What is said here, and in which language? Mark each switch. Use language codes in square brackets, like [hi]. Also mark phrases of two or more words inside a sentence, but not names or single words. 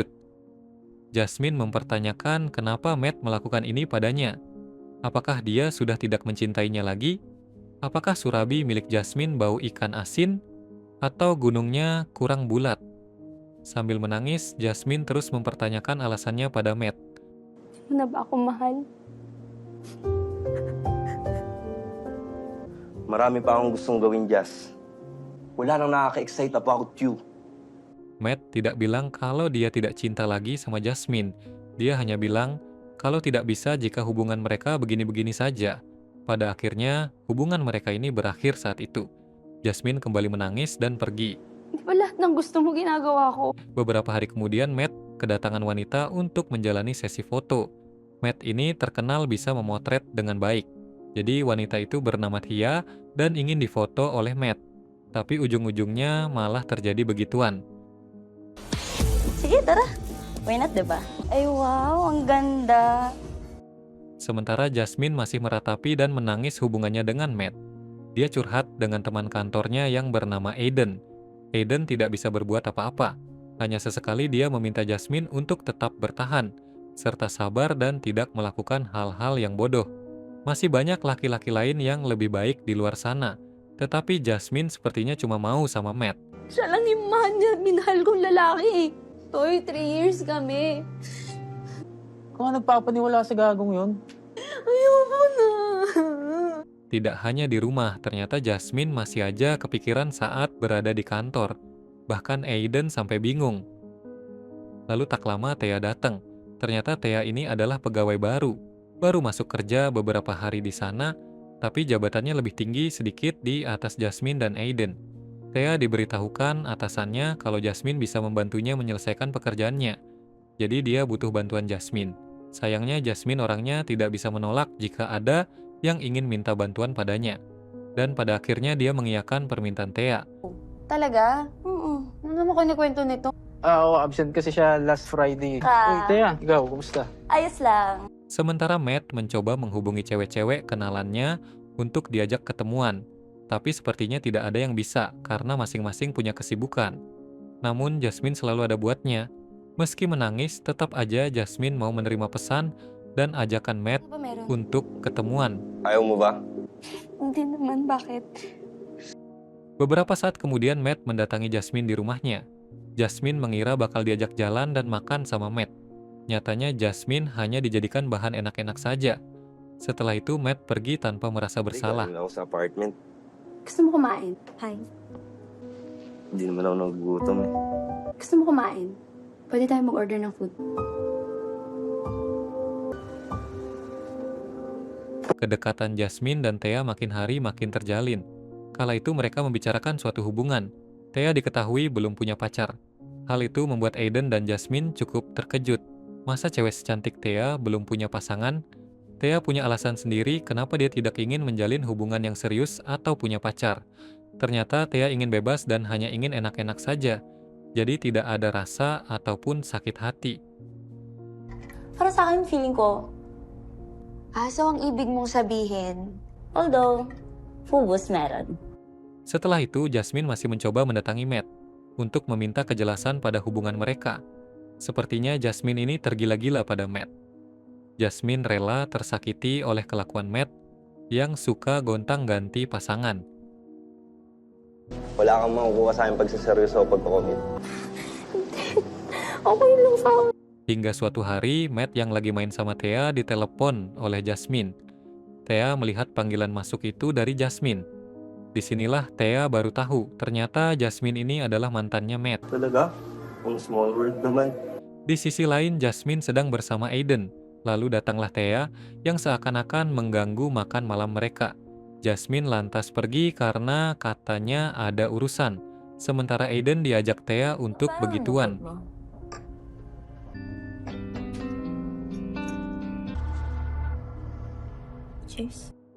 [id] Jasmine mempertanyakan kenapa Matt melakukan ini padanya. Apakah dia sudah tidak mencintainya lagi? Apakah surabi milik Jasmine bau ikan asin? Atau gunungnya kurang bulat? Sambil menangis, Jasmine terus mempertanyakan alasannya pada Matt. [tl] Di mo na ba ako mahal? Marami pa akong gustong gawin, Jazz. Wala nang nakaka-excite [en] about you. [id] Matt tidak bilang kalau dia tidak cinta lagi sama Jasmine. Dia hanya bilang kalau tidak bisa jika hubungan mereka begini-begini saja. Pada akhirnya, hubungan mereka ini berakhir saat itu. Jasmine kembali menangis dan pergi. [tl] Di ba lahat ng gusto mo ginagawa ko? [id] Beberapa hari kemudian, Matt kedatangan wanita untuk menjalani sesi foto. Matt ini terkenal bisa memotret dengan baik. Jadi wanita itu bernama Thea dan ingin difoto oleh Matt. Tapi ujung-ujungnya malah terjadi begituan. [tl] Sige, tara. [en] Why not, [tl] diba? Ay, wow, ang ganda. [id] Sementara Jasmine masih meratapi dan menangis hubungannya dengan Matt. Dia curhat dengan teman kantornya yang bernama Aiden. Aiden tidak bisa berbuat apa-apa. Hanya sesekali dia meminta Jasmine untuk tetap bertahan, serta sabar dan tidak melakukan hal-hal yang bodoh. Masih banyak laki-laki lain yang lebih baik di luar sana. Tetapi Jasmine sepertinya cuma mau sama Matt. [tl] Siya lang yung minahal kong lalaki. Toy, 3 years kami. Kung ano nagpapaniwala sa gagong yun? Ayoko na. [id] Tidak hanya di rumah, ternyata Jasmine masih aja kepikiran saat berada di kantor. Bahkan Aiden sampai bingung. Lalu tak lama Thea datang. Ternyata Thea ini adalah pegawai baru. Baru masuk kerja beberapa hari di sana, tapi jabatannya lebih tinggi sedikit di atas Jasmine dan Aiden. Thea diberitahukan atasannya kalau Jasmine bisa membantunya menyelesaikan pekerjaannya. Jadi dia butuh bantuan Jasmine. Sayangnya Jasmine orangnya tidak bisa menolak jika ada yang ingin minta bantuan padanya. Dan pada akhirnya dia mengiyakan permintaan Thea. [tl] Talaga? Ano naman ko kwento nito? Oo, absent kasi siya [en] last Friday. [tl] Uy, Tea, ikaw, kumusta? Ayos lang. [id] Sementara Matt mencoba menghubungi cewek-cewek kenalannya untuk diajak ketemuan. Tapi sepertinya tidak ada yang bisa karena masing-masing punya kesibukan. Namun Jasmine selalu ada buatnya. Meski menangis, tetap aja Jasmine mau menerima pesan dan ajakan Matt [tl] Ano ba meron? [id] untuk ketemuan. [tl] Ayaw mo ba? Hindi naman, bakit? [id] Beberapa saat kemudian Matt mendatangi Jasmine di rumahnya. Jasmine mengira bakal diajak jalan dan makan sama Matt. Nyatanya Jasmine hanya dijadikan bahan enak-enak saja. Setelah itu Matt pergi tanpa merasa bersalah. [tl] Galing ako sa apartment. Gusto mo kumain? Hi. Hindi naman ako nagugutom eh. Gusto mo kumain? Pwede tayo mag-order ng food. [id] Kedekatan Jasmine dan Thea makin hari makin terjalin. Kala itu mereka membicarakan suatu hubungan. Thea diketahui belum punya pacar. Hal itu membuat Aiden dan Jasmine cukup terkejut. Masa cewek secantik Thea belum punya pasangan? Thea punya alasan sendiri kenapa dia tidak ingin menjalin hubungan yang serius atau punya pacar. Ternyata Thea ingin bebas dan hanya ingin enak-enak saja. Jadi tidak ada rasa ataupun sakit hati. [tl] Para sa akin, feeling ko, aso ang ibig mong sabihin. Although, fubos meron. [id] Setelah itu, Jasmine masih mencoba mendatangi Matt untuk meminta kejelasan pada hubungan mereka. Sepertinya Jasmine ini tergila-gila pada Matt. Jasmine rela tersakiti oleh kelakuan Matt yang suka gontang-ganti pasangan. [tl] Wala kang makukuha sa akin pagsaseryoso o pagkakomit. Okay lang sa akin. [id] Hingga suatu hari, Matt yang lagi main sama Thea ditelepon oleh Jasmine. Thea melihat panggilan masuk itu dari Jasmine. Disinilah Thea baru tahu, ternyata Jasmine ini adalah mantannya Matt. [tl] Talaga? Ang [en] small world [tl] naman. [id] Di sisi lain, Jasmine sedang bersama Aiden. Lalu datanglah Thea yang seakan-akan mengganggu makan malam mereka. Jasmine lantas pergi karena katanya ada urusan. Sementara Aiden diajak Thea untuk begituan. Cheers.